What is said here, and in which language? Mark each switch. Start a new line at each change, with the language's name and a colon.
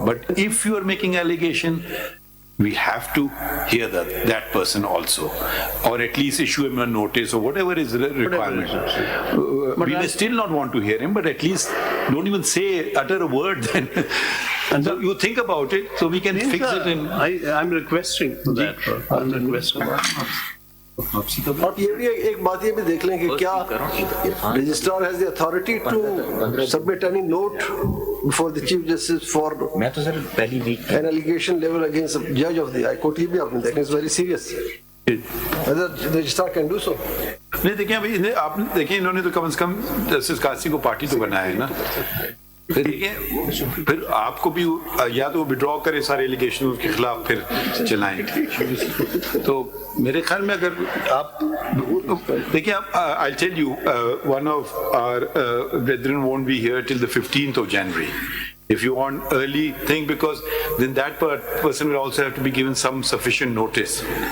English: But if you are making allegation, we have to hear that person also, or at least issue him a notice or whatever is the requirement. We may still not want to hear him, but at least don't even utter a word then. And so you think about it, so we can fix it in. I'm requesting for that. I'm requesting.
Urdu: آپ یہ بھی ایک بات یہ بھی دیکھ لیں کہ کیا
English: Registrar has the authority to submit any note before the chief justice for N allegation level against جج of the high court.
Urdu: یہ بھی آپ نے دیکھنا
English: Is very serious. Registrar can do so.
Urdu: نہیں دیکھیں بھائی، آپ دیکھیں انہوں نے تو کم از کم جسٹس قاضی کو پارٹی تو بنایا ہے نا. پھر آپ کو بھی یا تو ودرا کرے سارے ایلیگیشن کے خلاف پھر چلائیں. تو میرے خیال میں اگر آپ دیکھیں،
English: I'll tell you, one of our brethren won't be here till the 15th of January. If you want early thing, because then that person will also have to be given some sufficient notice.